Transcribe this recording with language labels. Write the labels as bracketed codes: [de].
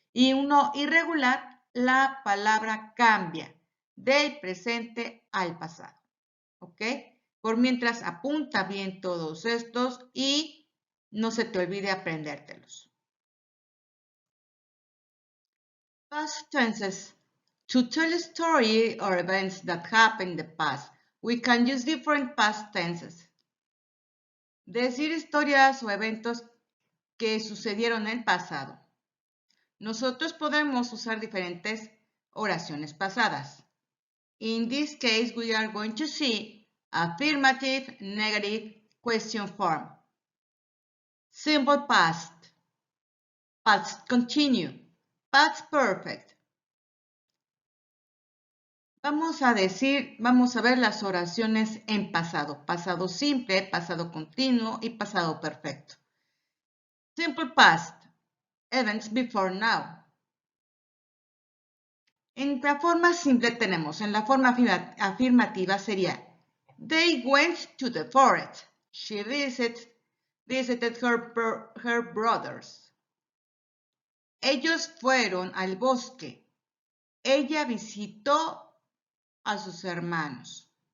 [es] Y uno irregular, la palabra cambia del presente al pasado. ¿Ok? Por mientras, apunta bien todos estos y no se te olvide aprendértelos. [en] Past tenses. To tell a story or events that happened in the past, we can use different past tenses. [es] Decir historias o eventos que sucedieron en el pasado. Nosotros podemos usar diferentes oraciones pasadas. [en] In this case, we are going to see affirmative, negative, question form. Simple past, past continue, past perfect. [es] Vamos a ver las oraciones en pasado. Pasado simple, pasado continuo y pasado perfecto. [en] Simple past, events before now. [es] En la forma simple tenemos, en la forma afirmativa sería They went to the forest. [en] She visited her brothers. [es] Ellos fueron al bosque. Ella visitó a sus hermanos.